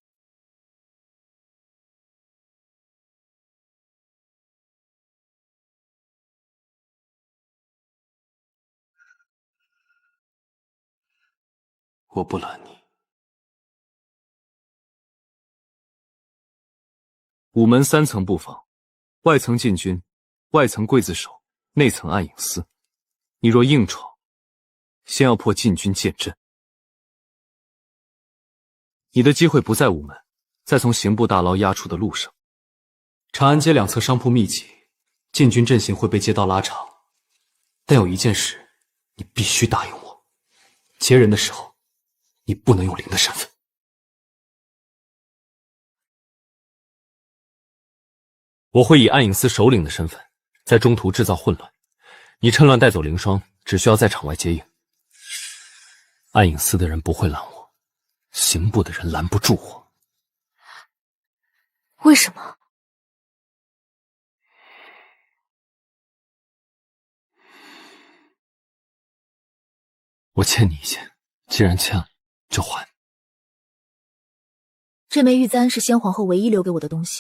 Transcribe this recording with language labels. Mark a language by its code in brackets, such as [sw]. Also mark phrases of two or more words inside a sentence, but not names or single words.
[zh] 我不拦你。午门3层布防，外层禁军，外层刽子手，內層暗影司。你若硬闖，先要破禁軍劍陣。你的機會不在午門，在從刑部大牢押出的路上。長安街2側商鋪密集，禁軍陣型會被街道拉長。但有一件事，你必須答應我：劫人的時候，你不能用零的身份。我會以暗影司首領的身份，在中途制造混亂。你趁亂帶走凌霜，只需要在場外接應。暗影司的人不會攔我，刑部的人攔不住我。為什麼？我欠你一些，既然欠了，就还。这枚玉簪是先皇后唯一留给我的东西。